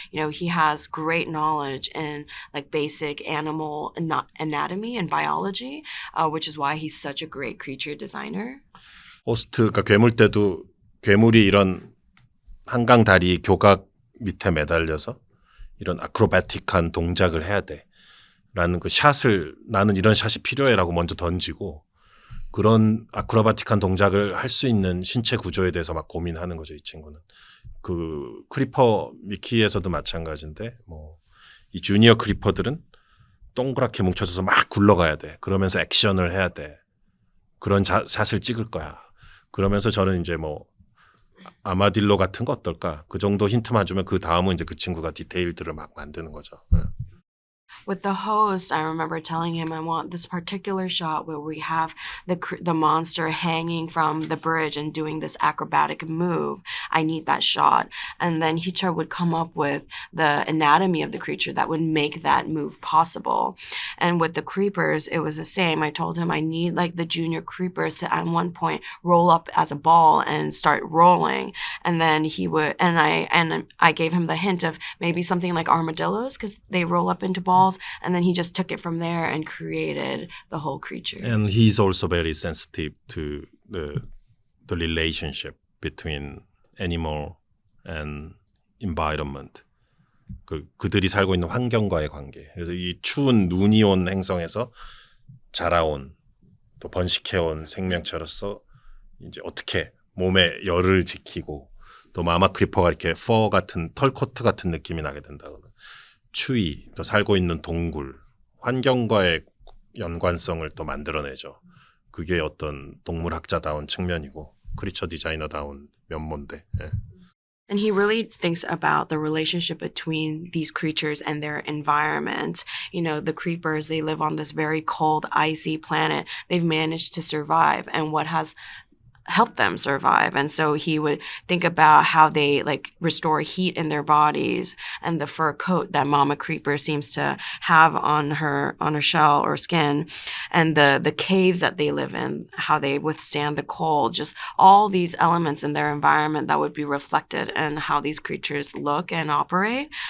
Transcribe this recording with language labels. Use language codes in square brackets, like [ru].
[en] You know, he has great knowledge in like basic animal anatomy and biology, which is why he's such a great creature designer. [ko] 호스트, 그러니까 괴물 때도 괴물이 이런 한강 다리 교각 밑에 매달려서 이런 아크로바틱한 동작을 해야 돼. 라는 그 샷을 나는 이런 샷이 필요해 라고 먼저 던지고 그런 아크로바틱한 동작을 할 수 있는 신체 구조에 대해서 막 고민하는 거죠, 이 친구는. 그 크리퍼 미키에서도 마찬가지인데 뭐 이 주니어 크리퍼들은 동그랗게 뭉쳐져서 막 굴러가야 돼. 그러면서 액션을 해야 돼. 그런 샷을 찍을 거야. 그러면서 저는 이제 뭐 아마딜로 같은 거 어떨까? 그 정도 힌트만 주면 그 다음은 이제 그 친구가 디테일들을 막 만드는 거죠. 네. [en] With the host, I remember telling him I want this particular shot where we have the monster hanging from the bridge and doing this acrobatic move. I need that shot. And then Hichar would come up with the anatomy of the creature that would make that move possible. And with the creepers, it was the same. I told him I need like the junior creepers to at one point roll up as a ball and start rolling. And then he would, and I gave him the hint of maybe something like armadillos because they roll up into balls. And then he just took it from there and created the whole creature. And he's also very sensitive to the relationship between animal and environment. [ko] 그들이 살고 있는 환경과의 관계. 그래서 이 추운 눈이 온 행성에서 자라온 또 번식해온 생명체로서 이제 어떻게 몸의 열을 지키고 또 마마 크리퍼가 이렇게 퍼 같은 털 코트 같은 느낌이 나게 된다거나. 추위, 또 살고 있는 동굴, 환경과의 연관성을 또 만들어내죠. 그게 어떤 동물학자다운 측면이고 크리처 디자이너다운 면모인데. 예. [en] And he really thinks about the relationship between these creatures and their environment. You know, the creepers, they live on this very cold, icy planet. They've managed to survive. And what has help them survive. And so he would think about how they like restore heat in their bodies and the fur coat that Mama Creeper seems to have on her shell or skin, and the caves that they live in, how they withstand the cold, just all these elements in their environment that would be reflected in how these creatures look and operate.